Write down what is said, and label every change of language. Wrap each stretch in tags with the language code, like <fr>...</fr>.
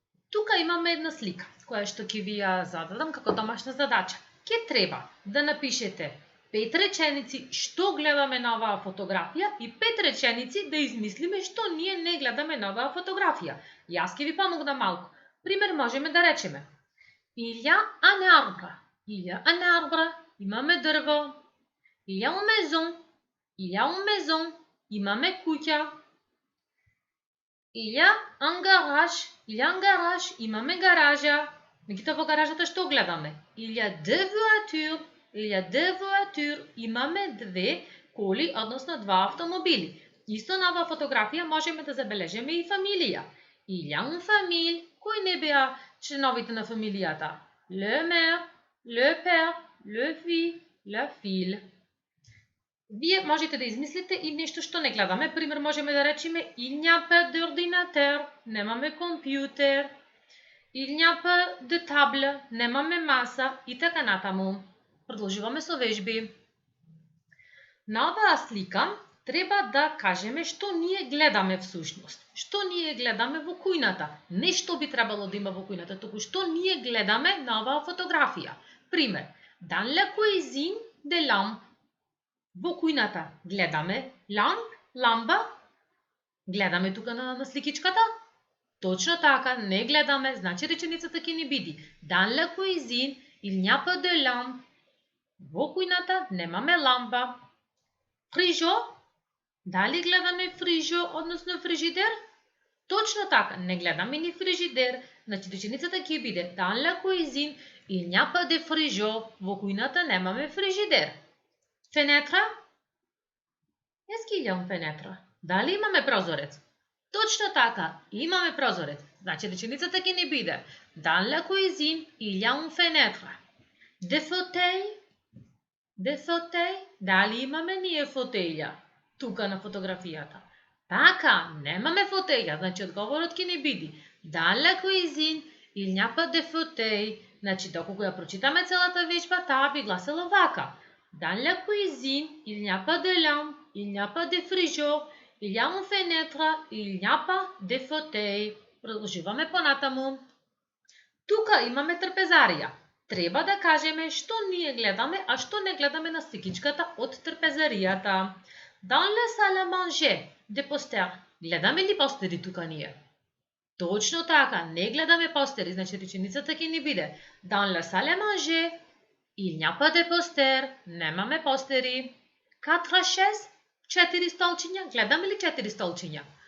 <mk>Тука имаме една слика, која што ќе ви ја зададам како домашна задача. Ке треба да напишете 5 реченици што гледаме на оваа фотографија и 5 реченици да измислиме што ние не гледаме на оваа фотографија. Јас ќе ви помогнам малку. Пример можеме да речеме</mk> <fr>Il y a un arbre. Il y a un arbre.</fr> <mk>Имаме дрво.</mk> <fr>Il y a une maison. Il y a une maison.</fr> <mk>Имаме куќа.</mk> <fr>Il y a un garage. Il y a un garage.</fr> <mk>Имаме гаража. Меѓутоа во гаражата што гледаме?</mk> <fr>Il y a deux voitures. Il y a deux voitures.</fr> <mk>Имаме две коли, односно два автомобили. Исто на оваа фотографија можеме да забележиме и фамилија.</mk> <fr>Il y a une famille.</fr> <mk>Кои не беа членовите на фамилијата?</mk> <fr>Le mère, le père, le fils, la fille.</fr> <mk>Вие можете да измислите и нешто што не гледаме. Пример можеме да речеме</mk> <fr>Il n'y a pas d'ordinateur.</fr> <mk>Немаме компјутер.</mk> <fr>Il n'y a pas de table.</fr> <mk>Немаме маса и така натаму. Продолжуваме со вежби. На оваа слика треба да кажеме што ние гледаме всушност. Што ние гледаме во кујната. Не што би требало да има во кујната, туку што ние гледаме на оваа фотографија.</mk> <fr>Пример, dans la cuisine des lampes.</fr> <mk>Во кујната гледаме ламба. Гледаме тука на сликичката. Точно така, не гледаме, значи реченицата ќе ни биде</mk> <fr>dans la cuisine il n'y a pas de lampe.</fr> <mk>Во кујната немаме ламба. Фрижо. Дали гледаме фрижо, односно фрижидер? Точно така, не гледаме ни фрижидер. Значи реченицата ќе биде</mk> <fr>dans la cuisine il n'y a pas de frigo.</fr> <mk>Во кујната немаме фрижидер. Фенетра?</mk> <fr>Est-ce qu'il y a une fenêtre?</fr> <mk>Дали имаме прозорец? Точно така, имаме прозорец. Значи реченицата ќе ни биде</mk> <fr>dans la cuisine il y a une fenêtre. Des fauteuils?</fr> <mk>Де фотей? Дали имаме ние фотеја? Тука на фотографијата. Така, немаме фотеја, значи одговорот ќе не биде.</mk> <fr>Dans la cuisine, il n'y a pas de fauteuil.</fr> <mk>Значи, доколку ја прочитаме целата вежба, таа би гласела вака.</mk> <fr>Dans la cuisine, il n'y a pas de lampe, il n'y a pas de frigo, il y a une fenêtre, il n'y a pas de fauteuil.</fr> <mk>Продолжуваме понатаму. Тука имаме трпезарија. Треба да кажеме што ние гледаме, а што не гледаме на сликичката од трпезаријата.</mk> <fr>Dans la salle à manger, de poster.</fr> <mk>Гледаме ли постери тука ние? Точно така, не гледаме постери, значи реченицата ќе ни биде</mk> <fr>Dans la salle à manger, il n'y a pas de poster,</fr> <mk>немаме постери. 4 chaises, 4 столчиња, гледаме ли 4 столчиња?</mk>